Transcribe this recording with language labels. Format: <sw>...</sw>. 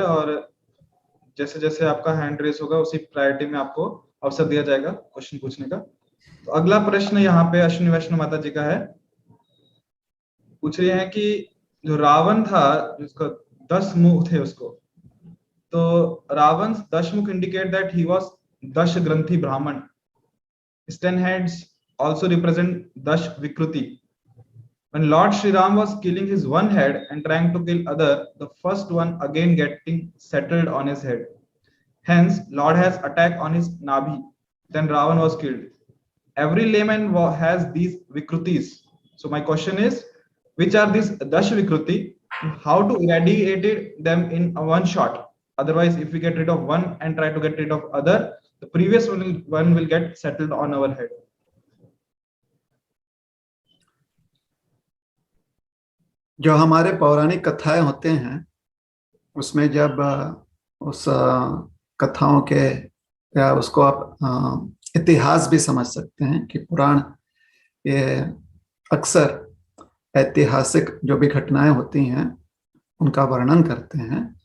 <hi>और जैसे जैसे आपका हैंड रेस होगा उसी प्रायोरिटी में आपको अवसर दिया जाएगा क्वेश्चन पूछने का। तो अगला प्रश्न यहाँ पे अश्विनी वैष्णव माता जी का है। पूछ रहे हैं कि जो रावण था जिसका 10 मुख थे उसको, तो रावण 10 मुख इंडिकेट दैट ही वाज दश ग्रंथि ब्राह्मण.</hi> <en>His 10 heads also represent Dash Vikruti. When Lord Sri Ram was killing his one head and trying to kill other, the first one again getting settled on his head. Hence, Lord has attacked on his Nabhi. Then Ravan was killed. Every layman has these Vikrutis. So my question is, which are these Dash Vikruti? How to eradicate them in one shot? Otherwise, if we get rid of one and try to get rid of other, the previous one will get settled on our head.</en> <hi>जो हमारे पौराणिक कथाएं होते हैं उसमें जब उस कथाओं के, या उसको आप इतिहास भी समझ सकते हैं कि पुराण ये अक्सर ऐतिहासिक जो भी घटनाएं होती हैं उनका वर्णन करते हैं।</hi>